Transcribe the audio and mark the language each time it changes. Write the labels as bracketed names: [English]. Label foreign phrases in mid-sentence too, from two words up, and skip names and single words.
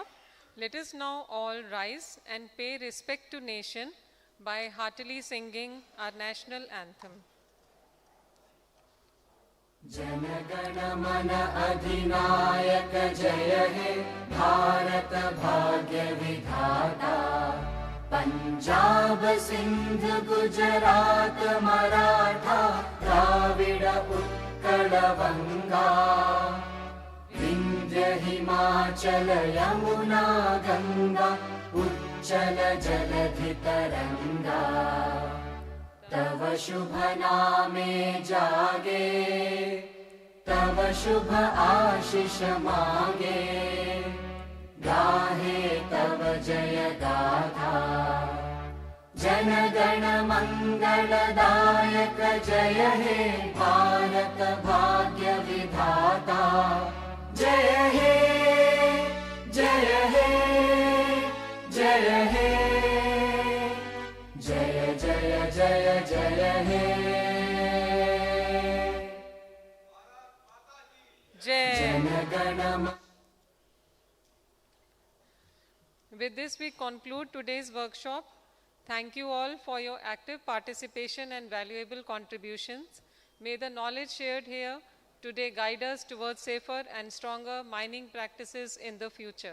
[English] let us now all rise and pay respect to nation by heartily singing our national anthem. [Bangla] জনগণ মন অধিনায়ক জয় হে ভারত ভাগ্য বিধাতা পাঞ্জাব সিন্ধ গুজরাট মরাঠা দ্রাবিড় উৎকল বঙ্গ বিন্ধ্য হিমাচল যমুনা গঙ্গা উচ্ছল জলধি তরঙ্গ তব শুভ নামে জাগে তব শুভ আশিস মাগে গাহে তব জয় গাথা জন গণ মঙ্গলদায়ক জয় হে ভারত ভাগ্য বিধাতা জয় হে জয় হে জয় হে জয় জয় জয় জয় হে জন গণ। [English] With this, we conclude today's workshop. Thank you all for your active participation and valuable contributions. May the knowledge shared here today guide us towards safer and stronger mining practices in the future.